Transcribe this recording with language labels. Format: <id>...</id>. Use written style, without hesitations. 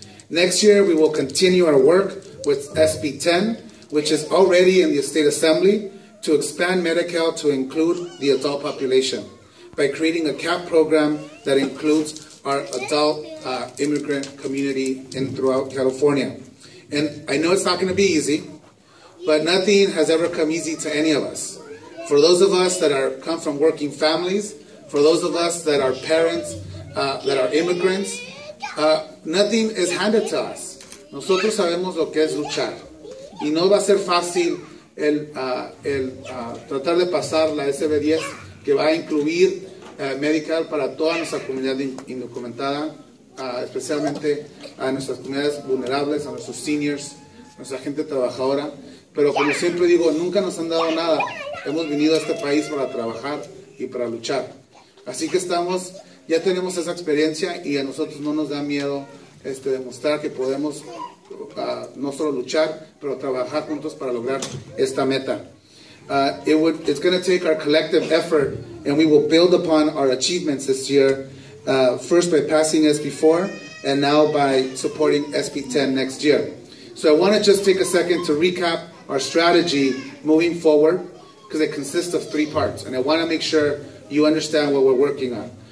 <en>Next year, we will continue our work with SB 10, which is already in the state assembly, to expand Medi-Cal to include the adult population by creating a CAP program that includes our adult immigrant community throughout California. And I know it's not going to be easy, but nothing has ever come easy to any of us. For those of us that come from working families, for those of us that are parents, that are immigrants, nothing is handed to us.</en> <es>Nosotros sabemos lo que es luchar. Y no va a ser fácil tratar de pasar la SB10, que va a incluir Medi-Cal para toda nuestra comunidad indocumentada, especialmente a nuestras comunidades vulnerables, a nuestros seniors, a nuestra gente trabajadora. Pero como siempre digo, nunca nos han dado nada. Hemos venido a este país para trabajar y para luchar. Así que ya tenemos esa experiencia y a nosotros no nos da miedo demostrar que podemos no solo luchar, pero trabajar juntos para lograr esta meta.</es> <en>It's going to take our collective effort, and we will build upon our achievements this year, first by passing SB 4, and now by supporting SB 10 next year. So I want to just take a second to recap our strategy moving forward, because it consists of 3 parts, and I want to make sure you understand what we're working on.</en>